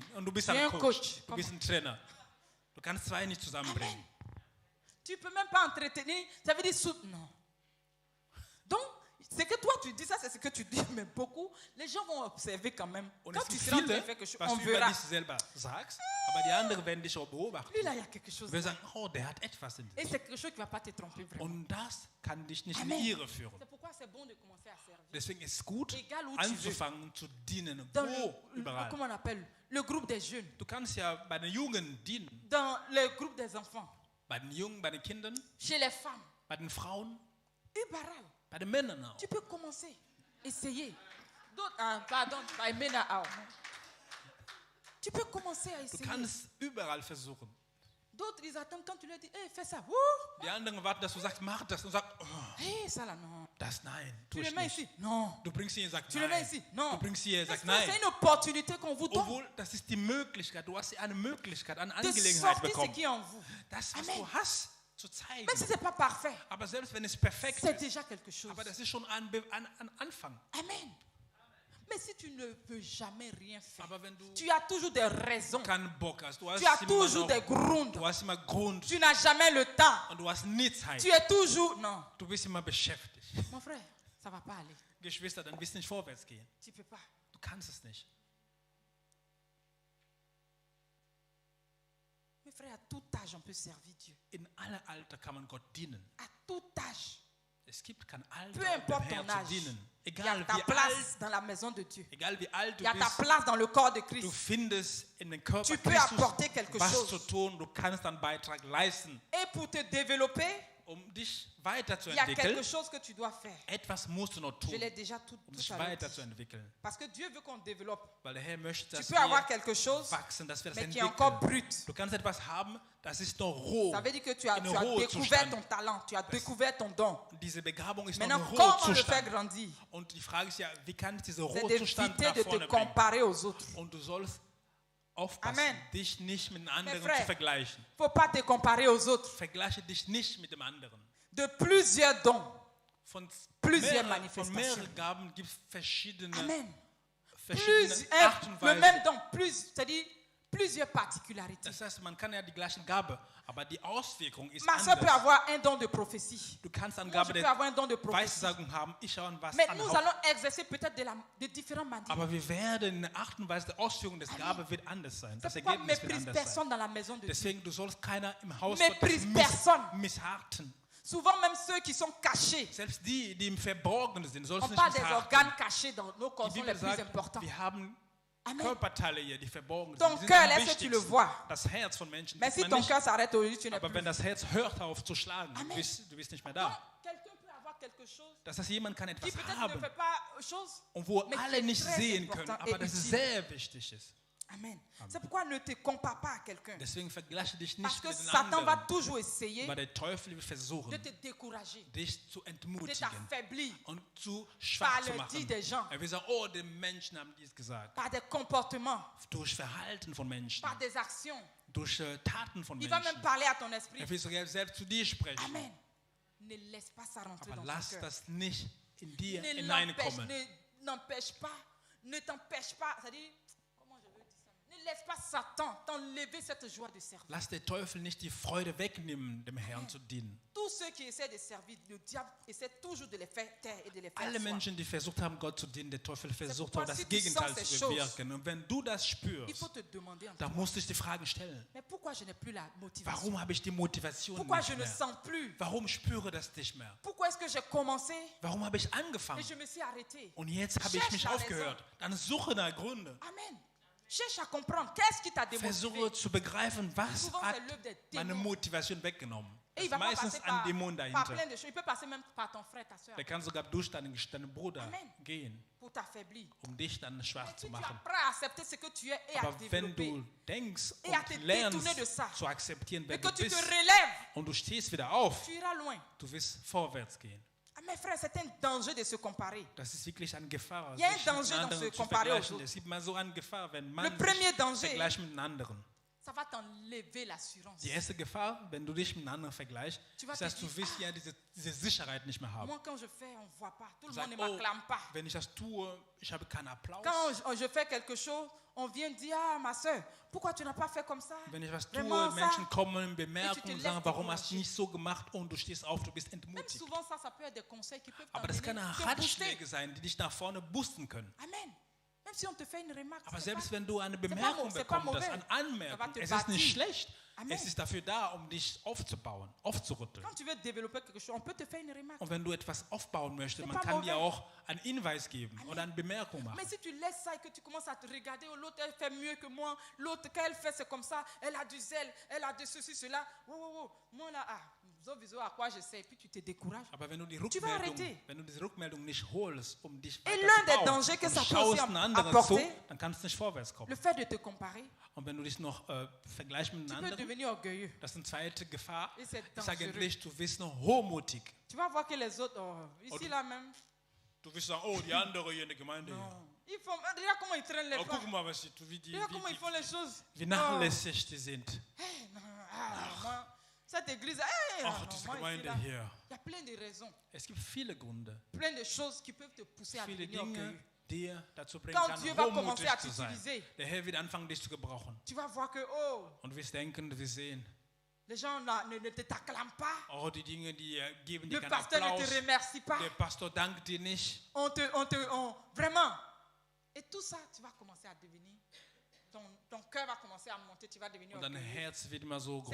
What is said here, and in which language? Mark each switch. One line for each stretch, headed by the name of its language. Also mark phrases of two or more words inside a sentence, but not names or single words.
German: Und du bist Ich bin ein ein Coach. Coach. Du bist ein Trainer. Du kannst zwei nicht zusammenbringen.
French: Tu ne peux même pas entretenir. Ça veut dire soutenir. Donc, ce que toi tu dis, ça c'est ce que tu dis, mais beaucoup, les gens vont observer quand même.
German: Und
French: Quand
German: es
French: tu
German: gibt
French: seras en train
German: viele,
French: de faire quelque chose,
German: was
French: on
German: du über
French: verra.
German: dich selber sagst, aber die anderen werden dich auch beobachten.
French: Lui là, il y a quelque chose.
German: Wir sagen, oh, der hat etwas in
French: Et
German: sich.
French: c'est quelque chose qui ne va pas te tromper vraiment.
German: Und das kann dich nicht in
French: Amen.
German: die Irre führen.
French: C'est pourquoi c'est bon de commencer à servir.
German: Deswegen ist es gut,
French: Egal où tu
German: anzufangen zu dienen.
French: Dans
German: Wo?
French: le,
German: Überall.
French: comment on appelle, le groupe des jeunes,
German: Du kannst ja bei den Jungen dienen.
French: dans le groupe des enfants,
German: Bei den Jungen, bei den Kindern,
French: chez les femmes,
German: bei den Frauen, überall. bei den Männern auch.
French: Tu peux commencer, essayer. D'autres, pardon, by Mena Ao. Tu peux commencer à
German: Du
French: essayer.
German: kannst überall versuchen.
French: D'autres, ils attendent quand tu leur dis, hey, fais ça.
German: Die anderen warten, dass du sagst, mach das. Und sagst, oh,
French: Hey, ça là, non.
German: das nein,
French: Tu tu le
German: ich
French: mets
German: nicht.
French: ici? Non.
German: Du bringst ihn, sagt
French: Tu le mets
German: nein.
French: ici? Non.
German: Du bringst hier, sagt
French: N'est-ce pas?
German: nein.
French: C'est une opportunité qu'on vous donne
German: Obwohl, das ist die Möglichkeit. Du hast eine Möglichkeit, eine
French: de
German: Angelegenheit
French: sortir ce
German: bekommen.
French: qui est en vous.
German: Das, was
French: Amen.
German: du hast, zu zeigen.
French: Même si ce n'est pas parfait,
German: Aber selbst wenn es perfekt
French: c'est
German: ist,
French: déjà quelque chose.
German: aber das ist schon ein Anfang.
French: Amen. Mais si tu ne peux jamais rien faire,
German: Aber wenn du
French: tu as toujours des raisons.
German: keinen Bock hast, du hast,
French: Tu as
German: immer,
French: toujours des
German: noch, Gründe. du hast immer Grund
French: Tu n'as jamais le temps.
German: und du hast nie Zeit.
French: Tu es toujours... Non.
German: Du bist immer beschäftigt.
French: Mon frère, ça ne va pas aller.
German: Geschwister, dann wirst du nicht vorwärts gehen.
French: Tu ne peux pas.
German: Du kannst es nicht.
French: Mes frères, à tout âge, on peut servir Dieu.
German: In aller Alter kann man Gott dienen.
French: À tout âge.
German: Es gibt kein Alter,
French: Peu
German: um dem
French: importe
German: Herrn
French: ton
German: zu
French: âge.
German: dienen.
French: Il y a
German: Egal
French: ta
German: wie alt,
French: place dans la maison de Dieu.
German: egal wie alt
French: Il
German: du
French: y a ta
German: bist,
French: place dans le corps de
German: du
French: Christ.
German: findest in den Körper
French: Tu peux
German: Christus
French: apporter quelque
German: was
French: chose.
German: zu tun. Du kannst einen Beitrag leisten,
French: Et pour te développer,
German: dich
French: il y a
German: weiterzuentwickeln.
French: quelque chose que tu dois faire.
German: Etwas musst du noch
French: Je
German: tun,
French: l'ai déjà tout
German: dich
French: à l'heure dit.
German: weiterzuentwickeln.
French: Parce que Dieu veut qu'on développe.
German: Weil der Herr möchte,
French: Tu
German: dass
French: peux avoir
German: wir
French: quelque chose,
German: wachsen, dass wir das
French: mais qui est encore
German: entwickeln.
French: brut.
German: Du kannst etwas haben, das ist noch roh.
French: Ça veut dire que tu as
German: In
French: découvert
German: Rohzustand.
French: ton talent, tu as découvert ton don.
German: Diese Begabung ist noch
French: Maintenant,
German: ein
French: comment le faire
German: Rohzustand.
French: grandir?
German: Und die Frage ist ja, wie kann ich diesen
French: C'est
German: Rohzustand
French: d'éviter
German: nach
French: de te
German: vorne bringen?
French: comparer aux autres.
German: Und du sollst aufpassen,
French: Amen.
German: dich nicht mit den anderen
French: frères,
German: zu vergleichen.
French: Il ne faut pas te comparer aux autres.
German: Vergleiche dich nicht mit dem anderen.
French: De plusieurs dons.
German: Von
French: Plusieurs
German: von Manifestationen. mehreren Gaben gibt es verschiedene
French: Amen.
German: verschiedene Art und
French: Le
German: Weise.
French: même don, c'est-à-dire plusieurs particularités.
German: Das heißt, man kann ja die gleiche Gabe, aber die Auswirkung ist
French: Ma soeur peut
German: anders.
French: avoir un don de prophétie.
German: Du kannst eine
French: Moi,
German: Gabe
French: je peux
German: der
French: avoir un don de prophétie.
German: Weissagung haben, ich habe was
French: Mais
German: an
French: nous
German: Haupt.
French: allons exercer peut-être de différentes manières.
German: Aber wir werden in der Art und Weise der Ausführung des Gabe wird anders sein. Das
French: C'est pourquoi
German: Ergebnis wird
French: méprise
German: anders sein.
French: personne dans la maison de Dieu.
German: Deswegen, du sollst keiner im Haus
French: Méprise
German: Gottes
French: personne.
German: missharten.
French: Souvent même ceux qui sont cachés.
German: Selbst die, die im Verborgenen sind, sollst
French: On
German: du nicht
French: parle des
German: missharten.
French: organes cachés dans nos corps,
German: Die
French: sont les
German: Bibel
French: plus
German: sagt,
French: importants.
German: wir haben
French: Amen.
German: Körperteile hier, die verborgen
French: Ton
German: sind. Die sind
French: cœur,
German: am
French: est-ce que tu le
German: wichtigsten.
French: vois?
German: Das Herz von Menschen
French: Mais
German: sieht
French: si
German: man
French: ton
German: nicht.
French: cœur s'arrête aujourd'hui, tu n'es
German: Aber
French: plus.
German: wenn das Herz hört auf zu schlagen,
French: Amen.
German: du bist nicht mehr
French: Donc,
German: da.
French: quelqu'un peut avoir quelque chose
German: Das heißt, jemand kann
French: qui
German: etwas
French: peut-être ne
German: haben,
French: fait pas chose,
German: und wo
French: mais qui
German: alle
French: est
German: nicht
French: très
German: sehen
French: important
German: können,
French: et
German: aber das
French: utile.
German: sehr wichtig ist.
French: Amen. C'est pourquoi ne te compare pas à quelqu'un.
German: Deswegen vergleiche dich
French: Parce
German: nicht
French: que
German: mit den
French: Satan va
German: anderen,
French: toujours essayer
German: weil der Teufel will
French: de
German: versuchen,
French: te décourager,
German: dich zu
French: de
German: entmutigen
French: t'affaiblir
German: und zu
French: par
German: schwach zu
French: le dit
German: machen.
French: des gens,
German: Er will sagen, oh, die Menschen haben dies gesagt.
French: par des comportements,
German: Durch Verhalten von Menschen,
French: par des actions.
German: durch Taten von
French: Il va même
German: Menschen.
French: parler à ton esprit.
German: Er will sogar selbst zu dir sprechen.
French: Amen. Ne laisse pas ça rentrer
German: Aber
French: dans ton
German: lass
French: cœur.
German: das nicht in dir
French: Ne
German: hineinkommen.
French: n'empêche pas, ne t'empêche pas, c'est-à-dire, comment je veux dire ça? Ne laisse pas Satan t'enlever cette joie de servir.
German: Lass der Teufel nicht die Freude wegnehmen, dem Herrn zu dienen.
French: Tous ceux qui essaient de servir, le diable essaie toujours de les faire taire et de les faire
German: Alle
French: asseoir.
German: Menschen, die versucht haben, Gott zu dienen, der Teufel versucht
French: pourquoi,
German: auch das
French: si tu
German: Gegenteil
French: sens
German: zu
French: ces
German: bewirken. Und wenn du das
French: Il
German: spürst,
French: faut te demander,
German: dann musst du dich die Fragen stellen.
French: mais pourquoi je n'ai plus la motivation?
German: Warum habe ich die Motivation
French: Pourquoi je
German: nicht
French: ne
German: mehr?
French: sens plus?
German: Warum spüre das nicht mehr?
French: Pourquoi est-ce que j'ai commencé
German: Warum habe ich
French: et
German: angefangen?
French: je me suis arrêté?
German: Und jetzt habe ich
French: Cherche
German: mich
French: la
German: aufgehört. Dann suche nach Gründe.
French: Amen. Cherche à comprendre. Qu'est-ce qui t'a démotivé?
German: Versuche zu begreifen, was
French: Souvent,
German: hat
French: c'est l'œuvre des
German: meine
French: démons.
German: Motivation weggenommen.
French: Et
German: Das
French: il va
German: ist
French: pas
German: meistens
French: passer
German: ein Dämon
French: par
German: dahinter.
French: plein de choses. Il peut passer même par ton frère, ta soeur,
German: Der kann sogar durch deinen Bruder
French: Amen.
German: gehen,
French: pour t'affaiblir.
German: um dich dann schwach
French: Mais
German: zu
French: si tu
German: machen.
French: apprends à accepter ce que tu es et à
German: Aber wenn
French: développer,
German: du denkst
French: Et à te
German: und lernst
French: détourner de ça.
German: zu akzeptieren, wer
French: et que
German: du
French: tu te
German: bist,
French: relèves,
German: und du stehst wieder auf,
French: tu iras loin.
German: du wirst vorwärts gehen.
French: Ah, mes frères, c'est un danger de se comparer.
German: Das ist wirklich eine Gefahr,
French: Il y a un
German: sich mit
French: danger dans
German: anderen
French: ce
German: zu
French: comparer aux
German: vergleichen.
French: autres.
German: Es gibt mal so eine Gefahr, wenn
French: Le
German: man
French: premier
German: sich
French: danger,
German: vergleicht mit einem anderen.
French: ça va t'enlever l'assurance.
German: Die erste Gefahr, wenn du dich mit einem anderen vergleichst,
French: Tu vas
German: ist, dass
French: te
German: du
French: dire,
German: wirst ja diese Sicherheit nicht mehr haben.
French: Moi, quand je fais, on ne voit pas. Tout le
German: Sag,
French: monde ne
German: oh,
French: m'acclame pas.
German: wenn ich das tue, ich habe keinen Applaus.
French: Quand je fais quelque chose, on vient dire, ah, ma soeur, pourquoi tu n'as pas fait comme ça?
German: Wenn ich was tue,
French: Vraiment, ça.
German: Menschen kommen,
French: Et
German: bemerken
French: tu te
German: und sagen,
French: laisses
German: warum hast du
French: décourager.
German: nicht so gemacht und du stehst auf, du bist
French: Même
German: entmutigt.
French: souvent, ça peut être des conseils qui peuvent
German: Aber das
French: t'emmener,
German: können
French: te
German: Ratschläge
French: booster.
German: sein, die dich nach vorne boosten können.
French: Amen. Même si on te fait une remarque,
German: Aber
French: c'est
German: selbst
French: pas-
German: wenn du eine
French: c'est pas
German: Bemerkung
French: c'est pas
German: bekommst, das
French: mauvais.
German: eine Anmerkung,
French: Ça va te
German: es ist nicht
French: bâtir.
German: schlecht.
French: Amen.
German: Es ist dafür da, um dich aufzubauen, aufzurütteln.
French: Quand tu veux développer quelque chose, on peut te faire une remarque.
German: Und wenn du etwas aufbauen möchtest,
French: C'est
German: man
French: pas
German: kann dir
French: mauvais.
German: auch einen Hinweis geben oder eine Bemerkung machen.
French: Mais si tu laisses ça et que tu commences à te regarder, oh, l'autre elle fait mieux que moi, l'autre qu'elle fait c'est comme ça, elle a du zèle, elle a de ceci, cela, moi là, viso à quoi je sais, et puis tu te décourages.
German: Aber wenn du die
French: Tu vas arrêter.
German: Rückmeldung nicht holst, um dich
French: Et l'un des
German: weiterzubauen,
French: dangers que
German: und
French: ça peut
German: schaust
French: aussi
German: einen anderen zu,
French: apporter,
German: dann kannst du nicht vorwärts kommen.
French: le fait de te comparer,
German: Und wenn du dich noch vergleichst mit
French: tu
German: einem
French: peux
German: anderen,
French: devenir orgueilleux.
German: das ist eine zweite Gefahr,
French: Et c'est
German: ist
French: dangereux.
German: eigentlich, du wirst noch hochmutig.
French: Tu vas voir que les autres, ici
German: Oder-
French: là même,
German: Du wirst sagen, oh, die andere hier in der Gemeinde hier.
French: ils font, regarde comment ils traînent les
German: Oh,
French: pas,
German: guck mal, was die,
French: regarde comment ils font les choses.
German: wie nachlässig die sind.
French: Moi, cette église,
German: Ach, diese Gemeinde hier.
French: il y a plein de raisons,
German: Es gibt viele Gründe,
French: plein de choses qui peuvent te pousser à
German: viele
French: devenir orgueilleux.
German: Dinge, die dazu bringen
French: Quand
German: kann,
French: Dieu va
German: hochmutig
French: commencer à
German: zu sein.
French: t'utiliser,
German: Der Herr wird anfangen, dich zu gebrauchen.
French: tu vas voir que, oh,
German: Und wir denken, wir sehen,
French: les gens là, ne t'acclament pas,
German: oh, die Dinge, die geben dir
French: le
German: keinen
French: pasteur ne
German: Applaus.
French: te remercie pas,
German: Der Pastor dankt dir nicht.
French: vraiment. Et tout ça, tu vas commencer à devenir, ton cœur va commencer à monter, tu vas devenir
German: Und dein
French: orgueilleux.
German: Herz wird immer so